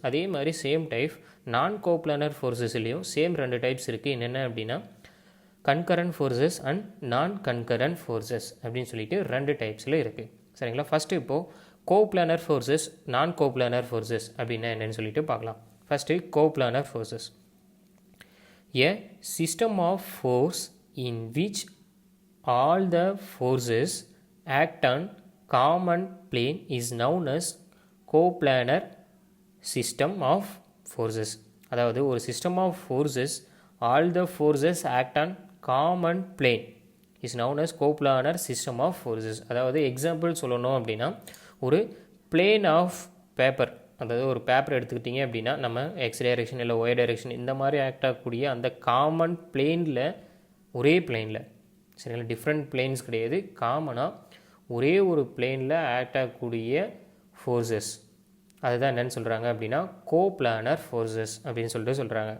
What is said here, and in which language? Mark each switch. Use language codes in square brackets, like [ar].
[ta] அதே மாதிரி same type நான் கோப்ளானர் ஃபோர்ஸஸ்லேயும் சேம் 2 டைப்ஸ் இருக்குது. என்னென்ன அப்படின்னா கன்கரண்ட் ஃபோர்ஸஸ் அண்ட் நான் கன்கரண்ட் ஃபோர்ஸஸ் அப்படின்னு சொல்லிட்டு 2 டைப்ஸில் இருக்குது. சரிங்களா, ஃபஸ்ட்டு இப்போது கோப்ளானர் ஃபோர்ஸஸ், நான் கோப்ளானர் ஃபோர்ஸஸ் அப்படின்னா என்னென்னு சொல்லிட்டு பார்க்கலாம். First coplanar forces. [en] A system of force in which all the forces act on common plane is known as coplanar system of forces. [ta] அதாவது ஒரு [en] system of forces all the forces act on common plane is known as coplanar system of forces. [ta] அதாவது example சொல்லணும் அப்படின்னா ஒரு plane of paper, அதாவது ஒரு paper எடுத்துக்கிட்டிங்க அப்படின்னா நம்ம எக்ஸ் டைரெக்ஷன் இல்லை ஒய் டைரெக்ஷன் இந்த மாதிரி ஆக்ட் ஆகக்கூடிய அந்த காமன் பிளேனில், ஒரே பிளேனில், சரிங்களா, டிஃப்ரெண்ட் பிளேன்ஸ் கிடையாது, காமனாக ஒரே ஒரு பிளேனில் ஆக்ட் ஆகக்கூடிய ஃபோர்ஸஸ் அதுதான் என்னென்னு சொல்கிறாங்க அப்படின்னா கோப்ளானர் ஃபோர்ஸஸ் அப்படின்னு சொல்லிட்டு சொல்கிறாங்க.